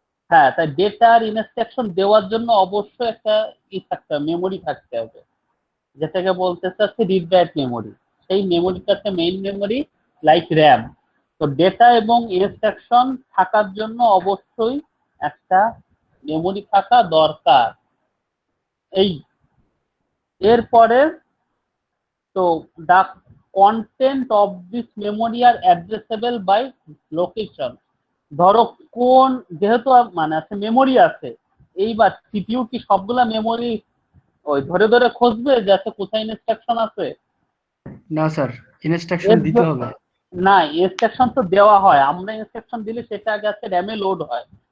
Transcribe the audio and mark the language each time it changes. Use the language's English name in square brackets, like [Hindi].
[Bangla] হ্যাঁ, তাই ডেটা আর ইনস্ট্রাকশন দেওয়ার জন্য অবশ্যই একটা থাকতে হবে, মেমোরি থাকতে হবে, যেটাকে বলতে চাচ্ছে রিড রাইট মেমোরি। সেই মেমোরিটাতে মেইন মেমোরি লাইক র্যাম। তো ডেটা এবং ইনস্ট্রাকশন থাকার জন্য অবশ্যই একটা মেমোরি থাকা দরকার। এই এরপরে তো [English] the content of this memory are addressable by location। [Bangla] ধরো কোন যেহেতু মানে আছে মেমোরি আছে, এইবার সিপিইউ কি সবগুলা মেমোরি ওই ধরে ধরে খুঁজবে যে আছে কোথায় ইনস্ট্রাকশন আছে? না স্যার, ইনস্ট্রাকশন দিতে হবে। না, ইনস্ট্রাকশন তো দেওয়া হয়, আমরা ইনস্ট্রাকশন দিলে সেটা আগে আছে র্যামে লোড হয়।